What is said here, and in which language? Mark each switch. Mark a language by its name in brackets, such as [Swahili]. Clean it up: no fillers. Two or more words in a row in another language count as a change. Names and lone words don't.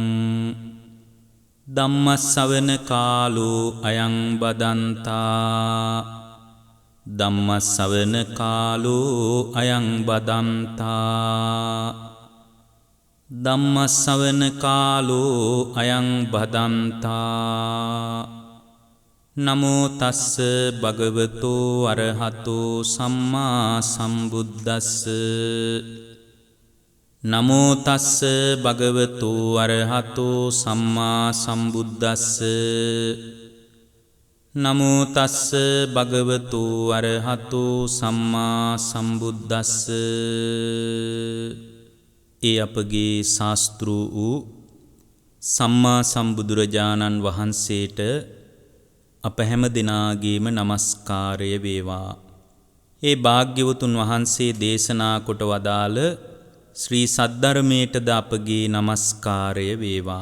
[Pali] ධම්මස්සවන කාලෝ අයං බදන්තා ධම්මස්සවන කාලෝ අයං බදන්තා ධම්මස්සවන කාලෝ අයං බදන්තා නමෝ තස්ස භගවතෝ අරහතෝ සම්මා සම්බුද්දස්ස නමෝ තස්ස භගවතෝ අරහතෝ සම්මා සම්බුද්දස්ස නමෝ තස්ස භගවතෝ අරහතෝ සම්මා සම්බුද්දස්ස. [Sinhala] ඒ අපගේ ශාස්ත්‍ර වූ සම්මා සම්බුදුරජාණන් වහන්සේට අප හැම දිනාගේම নমස්කාරය වේවා. ඒ භාග්‍යවතුන් වහන්සේ දේශනා කොට වදාළ ශ්‍රී සද්ධර්මයටද අපගේ নমස්කාරය වේවා.